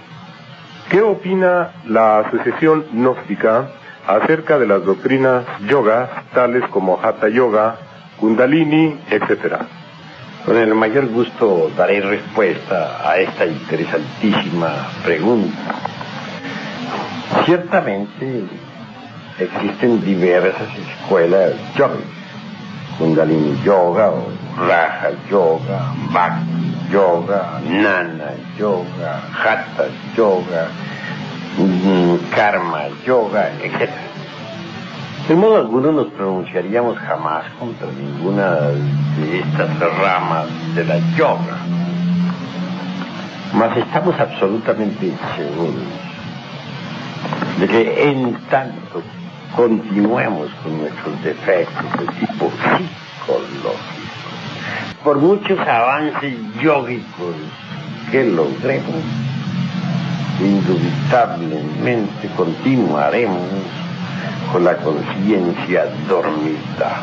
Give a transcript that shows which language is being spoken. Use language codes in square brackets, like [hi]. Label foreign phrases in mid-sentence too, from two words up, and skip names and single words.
[es] ¿Qué opina la Asociación Gnóstica acerca de las doctrinas yogas, tales como Hatha Yoga, Kundalini, etcétera? Con el mayor gusto daré respuesta a esta interesantísima pregunta. Ciertamente existen diversas escuelas yoga, Kundalini Yoga o Raja Yoga, Bhakti Yoga, Jnana Yoga, Hatha Yoga, Karma Yoga, etc. De modo alguno nos pronunciaríamos jamás contra ninguna de estas ramas de la yoga, mas estamos absolutamente seguros de que en tanto continuemos con nuestros defectos de tipo psicológico, por muchos avances yógicos que logremos, indubitablemente continuaremos con la conciencia dormida.